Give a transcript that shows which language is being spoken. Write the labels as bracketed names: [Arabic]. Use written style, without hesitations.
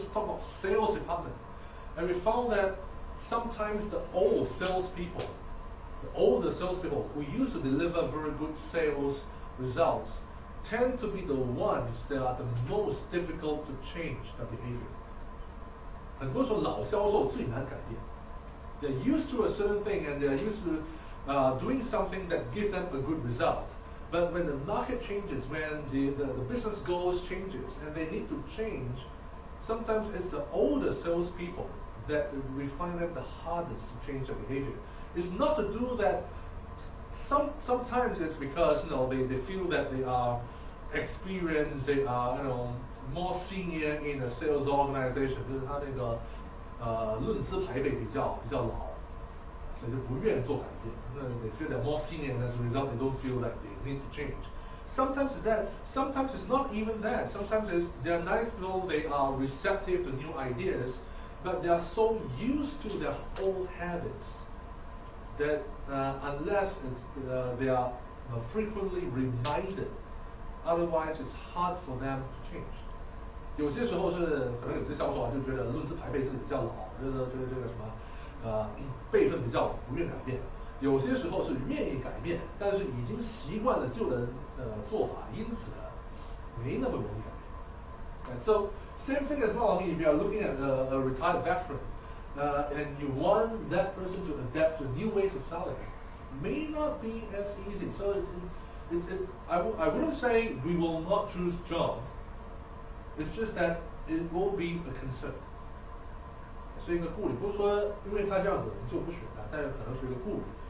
[English] Just talk about sales department. And we found that sometimes the older salespeople who used to deliver very good sales results tend to be the ones that are the most difficult to change their behavior. [Chinese] 很多时候老销售最难改变。 [English] They're used to a certain thing and they're used to doing something that gives them a good result. But when the market changes, when the business goals changes and they need to change, sometimes it's the older salespeople that we find it the hardest to change their behavior. It's not to do that. Sometimes it's because they feel that they are experienced, they are more senior in a sales organization. [Chinese] 就是他那个论资排辈比较老，所以就不愿做改变。 [English] 那 they feel they're more senior, and as a result, they don't feel like they need to change. Sometimes it's that. Sometimes it's not even that. Sometimes it's they're nice people. They are receptive to new ideas, but they are so used to their old habits that unless they are frequently reminded, otherwise it's hard for them to change. [Chinese] 有些时候是可能有些销售就觉得论资排辈自己比较老，这个什么辈分比较老，不愿改变。有些时候是愿意改变，但是已经习惯了旧的做法，因此没那么容易改变。 [English] And so same thing as well. I mean, if you are looking at a retired veteran, and you want that person to adapt to new ways of selling, may not be as easy. So I wouldn't say we will not choose John. It's just that it will be a concern. [Chinese] 是一个顾虑，不是说因为他这样子我们就不选他，但是可能是一个顾虑。